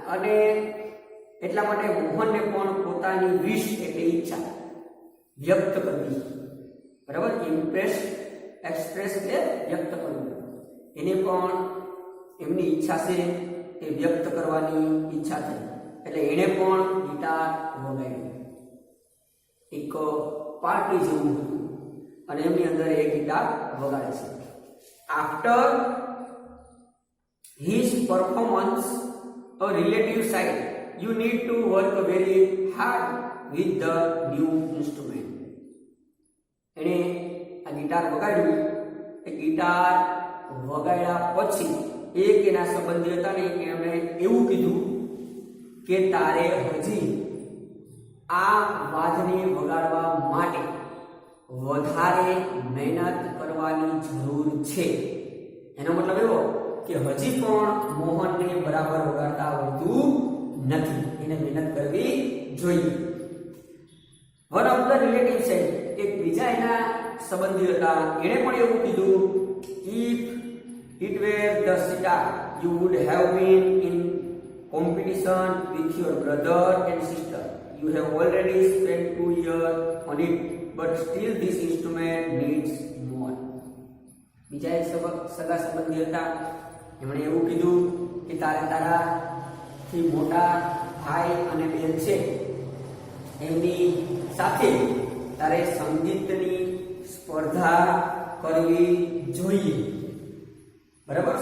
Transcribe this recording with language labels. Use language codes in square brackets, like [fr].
[gu] અને એટલા માટે મોહનને પણ પોતાની વિશ એટલે ઈચ્છા વ્યક્ત કરવી, બરાબર, એક્સપ્રેસ એટલે વ્યક્ત કરવું. એને પણ એમની ઈચ્છા છે એ વ્યક્ત કરવાની ઈચ્છા થઈ એટલે એણે પણ ગિટાર વગાડ્યું. એક પાર્ટી જેવું હતું અને એમની અંદર એ ગિટાર વગાડે છે. [en] After his performance, a relative said, you need to work very hard with the new instrument. [gu] એને આ ગિટાર વગાડ્યું. એ ગિટાર વગાડ્યા પછી એક એના સંબંધી હતા ને એમણે એવું કીધું કે તારે હજી આ વાદ્યને વગાડવા માટે વધારે મહેનત કરવાની જરૂર છે. એનો મતલબ એવો કે હજી પણ મોહનને બરાબર વગાડતા આવડતું નથી, એને મહેનત કરવી જોઈએ. [en] one of the relative [gu] છે, એક બીજા એના સંબંધી હતા, એણે પણ એવું કીધું, [en] If it were the sitar you would have been in competition with your brother and sister. You have already spent 2 years on it, but still this instrument needs more. [gu] બીજા એક સગા સંબંધી હતા, એમણે એવું કીધું કે તારાથી મોટા ભાઈ અને બહેન છે એમની સાથે તારે સંગીતની સ્પર્ધા કરવી જોઈએ, બરાબર.